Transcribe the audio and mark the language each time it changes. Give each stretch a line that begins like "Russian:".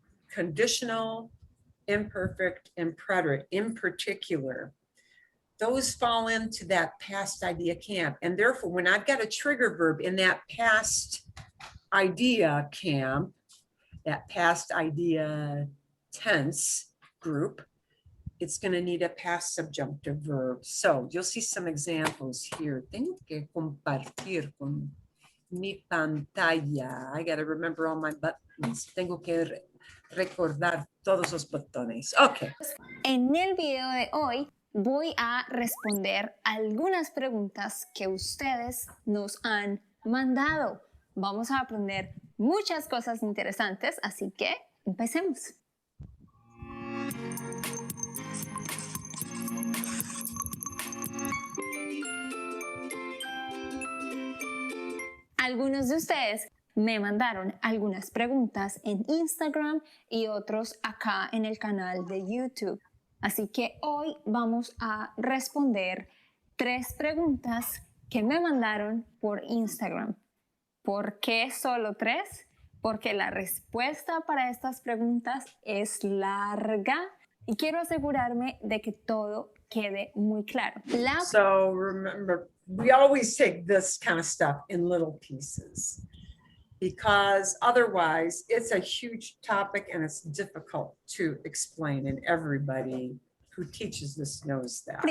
English: Conditional, imperfect, and preterite in particular, those fall into that past idea camp. And therefore, when I've got a trigger verb in that past idea camp, that past idea tense group, it's going to need a past subjunctive verb. So you'll see some examples here.
Spanish: Tengo que compartir con mi pantalla.
English: I got to remember all my buttons.
Spanish: Tengo que recordar todos los botones.
English: Okay.
Spanish: En el video de hoy voy a responder algunas preguntas que ustedes nos han mandado. Vamos a aprender muchas cosas interesantes, así que empecemos. Algunos de ustedes me mandaron algunas preguntas en Instagram y otros acá en el canal de YouTube. Así que hoy vamos a responder 3 preguntas que me mandaron por Instagram. ¿Por qué solo 3? Porque la respuesta para estas preguntas es larga y quiero asegurarme de que todo quede muy claro.
English: So remember, we always take this kind of stuff in little pieces because otherwise it's a huge topic and it's difficult to explain, and everybody who teaches this knows that.